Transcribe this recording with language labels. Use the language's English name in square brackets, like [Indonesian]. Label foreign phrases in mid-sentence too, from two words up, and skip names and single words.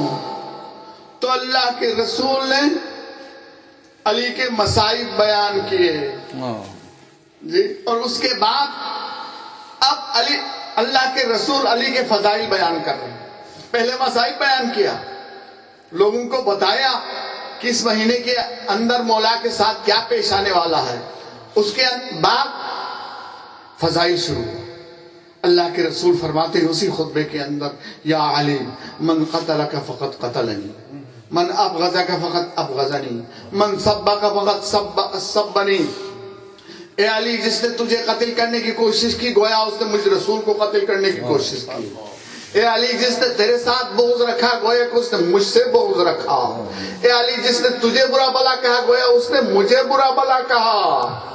[Urdu] تو اللہ کے رسول نے علی کے مصائب بیان کیے جی، اور اس کے بعد اب اللہ کے رسول علی کے فضائل بیان کر رہے ہیں۔ پہلے مصائب بیان کیا، لوگوں کو بتایا کہ اس مہینے کے اندر مولا کے ساتھ کیا پیش آنے والا ہے، اس کے بعد فضائل شروع۔ اللہ کے رسول فرماتے ہیں اسی خطبے کے اندر [Arabic] یا علی من قتلک فقط قتلنی، من ابغضک فقط ابغضنی، من سبک فقط سبنی۔ [Urdu] اے علی جس نے تجھے قتل کرنے کی کوشش کی گویا اس نے مجھ رسول کو قتل کرنے کی کوشش کی، اے علی جس نے تیرے ساتھ بغض رکھا گویا کہ اس نے مجھ سے بغض رکھا. اے علی جس نے تجھے برا بلا کہا گویا اس نے مجھے برا بلا کہا.